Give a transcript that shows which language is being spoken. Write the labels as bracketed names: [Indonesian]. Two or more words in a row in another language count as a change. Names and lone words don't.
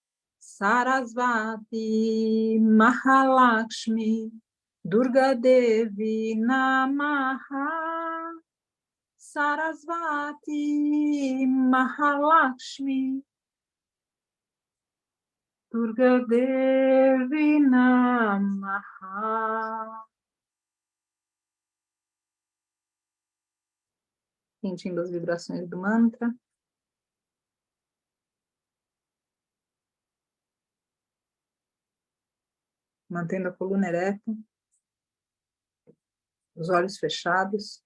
[Sanskrit] Sarasvati Mahalakshmi, Durga Devi Namaha, Sarasvati Mahalakshmi, Durga Devi Namaha. [Portuguese] Sentindo as vibrações do mantra. Mantendo a coluna ereta. Os olhos fechados.